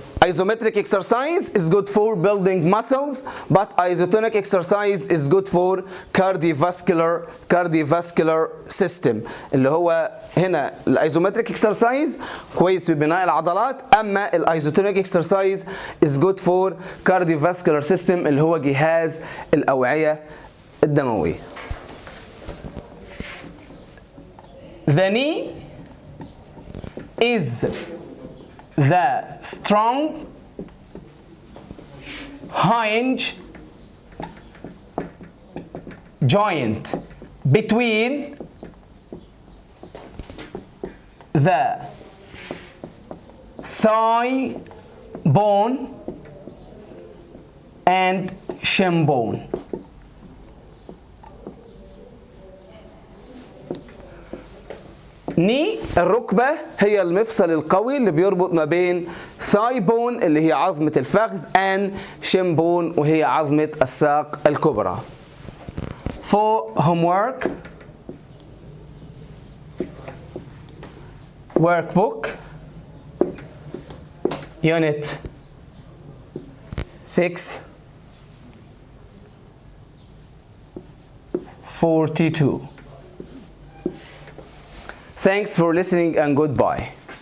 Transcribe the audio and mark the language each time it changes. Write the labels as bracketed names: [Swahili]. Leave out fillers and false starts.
[English] Isometric exercise is good for building muscles, but isotonic exercise is good for cardiovascular system. [Arabic] اللي هو هنا الايزومتريك اكسرسايز كويس في بناء العضلات، اما الايزوتونيك اكسرسايز [English] is good for cardiovascular system [Arabic] اللي هو جهاز الاوعية الدموية. [English] The knee is the strong hinge joint between the thigh bone and shin bone. [Arabic] ني الركبة هي المفصل القوي اللي بيربط ما بين ثاي بون اللي هي عظمة الفخذ and shin bone وهي عظمة الساق الكبرى. [English] For homework workbook unit 6 42. Thanks for listening and goodbye.